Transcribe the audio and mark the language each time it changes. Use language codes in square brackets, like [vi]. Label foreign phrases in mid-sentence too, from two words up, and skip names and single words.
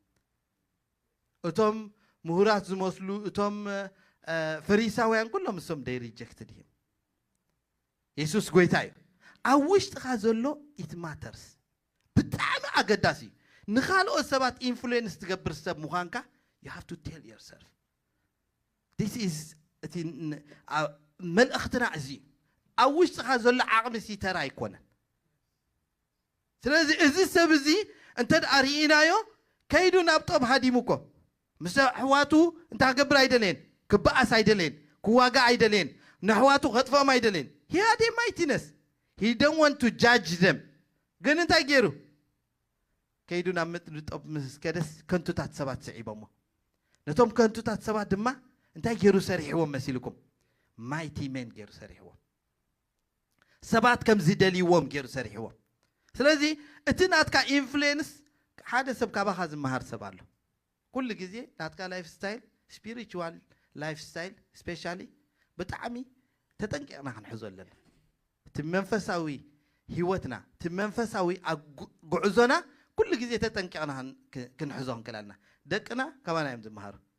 [ti] እቶም ምሁራት ዝመስሉ እቶም ፈሪሳውያን ኩሎም እሶም [en] they rejected [ti] እዮም ኢየሱስ ጎይታ እዩ ኣብ ውሽጥኻ ዘሎ [en] it matters [ti] ብጣዕሚ ኣገዳሲ እዩ ንኻልኦት ሰባት ኢንፍሉዌንስ ትገብር ሰብ ምዃንካ [en] you have to tell yourself this is [ti] እቲ መልእኽትና እዚ ኣብ ውሽጥኻ ዘሎ ዓቕሚ ሲ ተራ ኣይኮነን ስለዚ እዚ ሰብ እዚ እንተ ደኣ ርኢናዮ ከይዱ ናብ ጦብ ሃዲሙ እኮ ምስ ኣሕዋቱ እንታይ ክገብር ኣይደለየን ክበኣስ ኣይደለየን ክዋጋ ኣይደለየን ንኣሕዋቱ ከጥፍኦም ኣይደለየን [en] he had a mightiness he don't want to judge them [ti] ግን እንታይ ገይሩ ከይዱ ናብ ምጥሪ ጦብ ምስ ከደስ ከንቱታት ሰባት ስዒቦሞ ነቶም ከንቱታት ሰባት ድማ እንታይ ገይሩ ሰሪሕዎም መሲልኩም [en] mighty men [ti] ገይሩ ሰሪሕዎም ሰባት ከም ዝደልይዎም ገይሩ ሰሪሕዎም ስለዚ እቲ ናትካ ኢንፍሉዌንስ ሓደ ሰብ ካባኻ ዝመሃር ሰብ ኣሎ ኩሉ ግዜ ናትካ [en] life style spiritual life style specially [ti] ብጣዕሚ ተጠንቂቕና ክንሕዞ ኣለና እቲ መንፈሳዊ ህይወትና እቲ መንፈሳዊ ጉዕዞና ኩሉ ግዜ ተጠንቂቕና ክንሕዞ ክንክእል ኣለና ደቅና ካባና እዮም ዝመሃሩ